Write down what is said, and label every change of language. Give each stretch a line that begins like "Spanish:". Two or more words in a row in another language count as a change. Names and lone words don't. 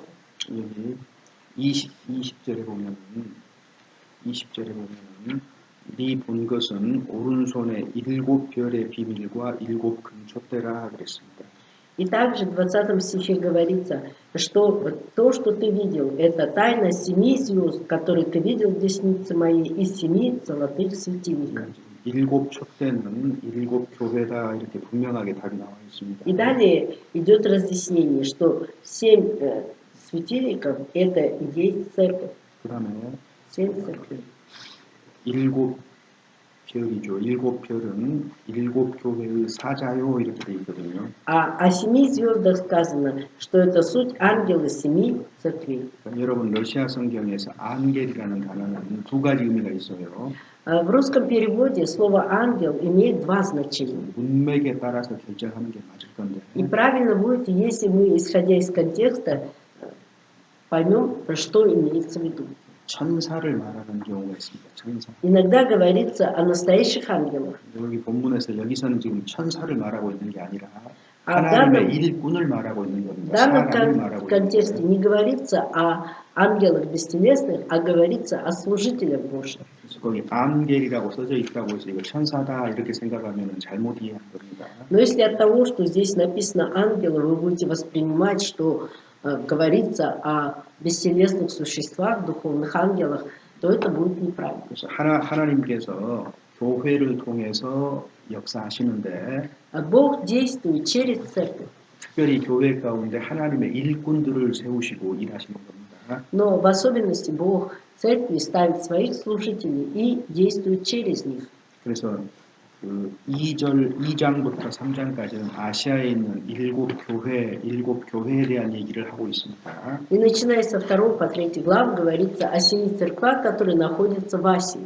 Korean: 여기 20절에 보면은 네 본 것은 오른손에 7 별의 비밀과 7 금촛대라 그랬습니다.
Russian: И также в 20 стихе говорится, что то, что ты видел, это тайна 7 звезд, которые ты видел в деснице моей, и 7 золотых светильников.
Korean: 7 촛대는 7 교회다 이렇게 분명하게 답이 나와 있습니다.
Russian: И далее идет разъяснение, что 7 светильников это и есть церковь.
Korean: 그다음에
Russian: 7 церквей.
Korean: 7 별이죠. 7 별은 7 교회의 사자요 이렇게 돼 있거든요.
Russian: О 7 звездах сказано, что это суть ангелы 7 церквей.
Korean: 여러분 러시아 성경에서 앙겔이라는 단어는 2가지 의미가 있어요.
Russian: В русском переводе слово ангел имеет 2 значения.
Korean: 문맥에 따라서 결정하는 게 맞을 건데.
Russian: И правильно будет, если мы, исходя из контекста, поймем, что имеется в виду.
Korean: 천사를 말하는 경우가 있습니다. 천사.
Russian: Иногда говорится о настоящих ангелах.
Korean: 여기 본문에서 여기서는 지금 천사를 말하고 있는 게 아니라
Russian: А в
Korean: 하나님의 일꾼을 말하고 있는 겁니다. 사람을
Russian: данном
Korean: 말하고
Russian: контексте
Korean: 있는
Russian: не говорится о ангелах бестелесных, а говорится о служителях Божьих.
Korean: 그래서 거기 앙겔이라고 써져 있다고 해서 이거 천사다 이렇게 생각하면 잘못 이해한 겁니다.
Russian: Но если от того, что здесь написано ангелы, вы будете воспринимать, что говорится о бестелесных существах, духовных ангелах, то это будет неправильно.
Korean: 그래서 하나님께서 교회를 통해서 역사하시는데
Russian: Бог действует через церковь.
Korean: 특별히 교회 가운데 하나님의 일꾼들을 세우시고 일하시는 겁니다.
Russian: Но в особенности Бог в церкви ставит своих служителей и действует через них.
Korean: 그래서 그 2장부터 3장까지는 아시아에 있는 일곱 교회에 대한 얘기를 하고 있습니다.
Russian: И начиная со 2 по 3 глав говорится о 7 церквах, которые находятся в Асии.